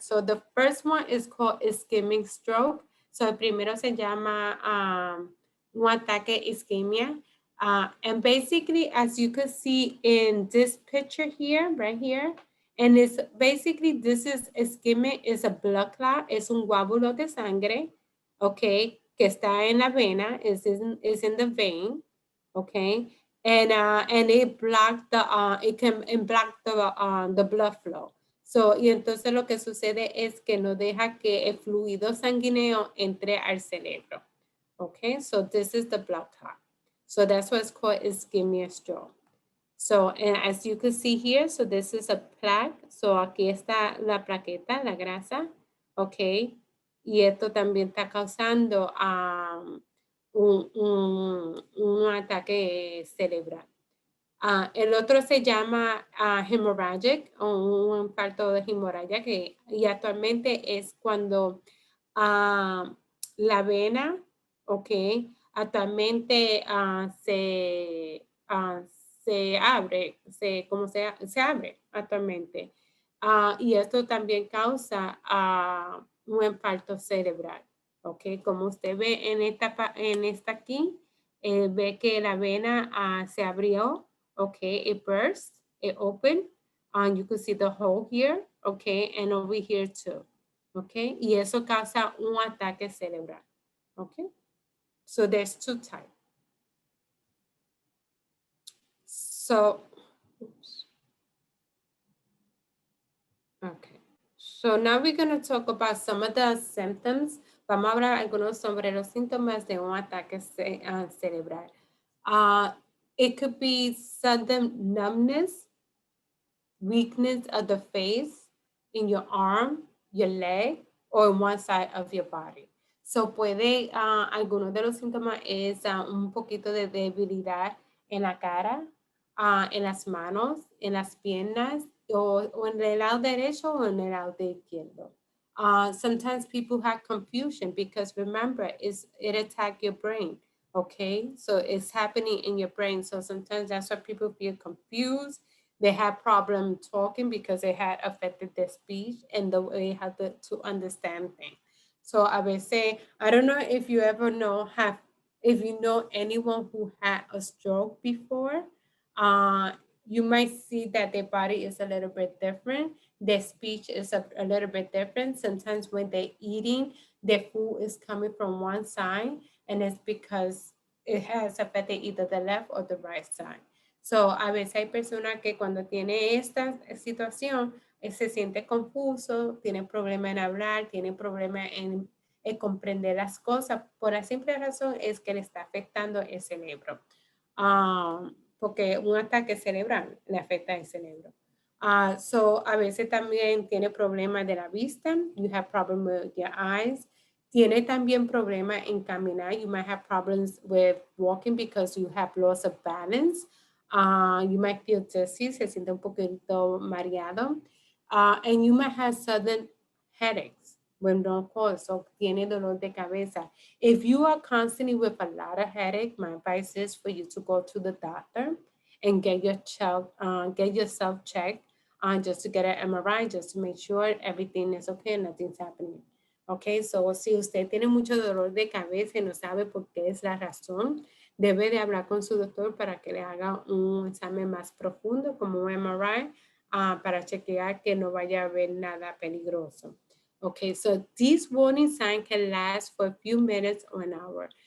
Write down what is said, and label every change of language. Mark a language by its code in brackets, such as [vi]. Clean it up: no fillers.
[en] So the first one is called ischemic stroke. [es] So el primero se llama un ataque ischemia. [en] And basically, as you can see in this picture here, right here, and it's basically, this is ischemic, is a blood clot, [es] es un coágulo de sangre, [en] okay, [es] que está en la vena, [en] is in the vein, okay, and it block it can block the blood flow. [es] So, y entonces lo que sucede es que no deja que el fluido sanguíneo entre al cerebro. [en] Okay, so this is the blood clot. So that's what's called ischemic stroke. So, and as you can see here, so this is a plaque. [es] So aquí está la plaqueta, la grasa. Okay, y esto también está causando un ataque cerebral. El otro se llama hemorrhagic o un infarto de hemorragia y actualmente es cuando la vena, okay, actualmente se abre, se abre actualmente. Y esto también causa un infarto cerebral, okay, como usted ve en esta aquí, ve que la vena se abrió. [en] Okay, it burst, it opened, and you can see the hole here, okay, and over here too, [es] Okay, y eso causa un ataque cerebral. Okay, [en] so there's two types. So, oops. Okay, so now we're going to talk about some of the symptoms. [es] Vamos a hablar algunos sobre los síntomas de un ataque cerebral. [en] It could be sudden numbness, weakness of the face, in your arm, your leg, or one side of your body. [es] So puede, algunos de los síntomas es un poquito de debilidad en la cara, en las manos, en las piernas, o en el lado derecho o en el lado izquierdo. [en] Sometimes people have confusion because remember, it attacks your brain, okay? So it's happening in your brain. So sometimes that's why people feel confused. They have problem talking because it had affected their speech and the way how to understand things. So [es] a veces, [en] I don't know if you ever if you know anyone who had a stroke before, you might see that their body is a little bit different. Their speech is a little bit different. Sometimes when they're eating, their food is coming from one side, and it's because it has affected either the left or the right side. [es] So, a veces hay personas que cuando tiene esta situación se siente confuso, tiene problema en hablar, tiene problema en comprender las cosas. Por la simple razón es que le está afectando el cerebro. Porque un ataque cerebral le afecta el cerebro. So, a veces también tiene problemas de la vista. [en] You have problems with your eyes. [es] Tiene también problemas en caminar. [en] You might have problems with walking because you have loss of balance. You might feel dizzy, [es] se siente un poquito mareado. [en] And you might have sudden headaches when no cause, so [es] tiene dolor de cabeza. [en] If you are constantly with a lot of headache, my advice is for you to go to the doctor and get yourself checked just to get an MRI, just to make sure everything is okay and nothing's happening. [es] Okay, so si usted tiene mucho dolor de cabeza y no sabe por qué es la razón, debe de hablar con su doctor para que le haga un examen más profundo como un MRI para chequear que no vaya a haber nada peligroso. [en] Okay, so these warning signs can last for a few minutes or an hour.